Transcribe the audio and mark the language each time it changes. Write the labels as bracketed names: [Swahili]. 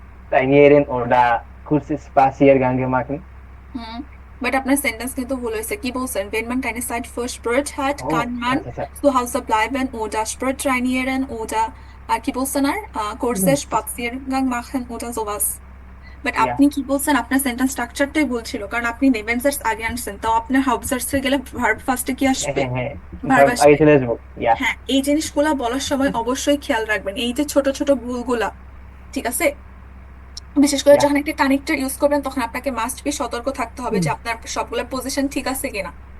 [German] trainieren oder kurze Spaziergänge machen. [Bangla] Hmm, but আপনার sentence কিন্তু ভুল হয়েছে। কি বলছেন? [German] wenn man keine Zeit für Sport hat, [English] Oh, [German] kann man [Bangla] আচ্ছা, [German] zu Hause bleiben oder Sport trainieren oder [Bangla] আর কি বলছেন আর [German] kurze Spaziergang machen oder sowas। [Bangla] But [English] Yeah. [Bangla] আপনি কি বলছেন? আপনার সেন্টেন্স স্ট্রাকচারটাই ভুল ছিল, কারণ আপনি নেভেন্সার্স আগে আনছেন, তো আপনার হাবজার্সে গেলে ভার্ব ফার্স্টে কি আসবে? হ্যাঁ, ভার্ব আগে আসবে। চলে আসবো। [English] Yeah. [Bangla] হ্যাঁ, এই জিনিসগুলা বলার সময় অবশ্যই খেয়াল রাখবেন, এই যে ছোট ছোট ভুলগুলা, ঠিক আছে? বিশেষ করে [English] Yeah. [Bangla] যখন একটা কানেক্টর ইউজ করবেন তখন আপনাকে মাস্ট বি সতর্ক থাকতে হবে যে আপনার সবগুলো পজিশন ঠিক আছে কিনা।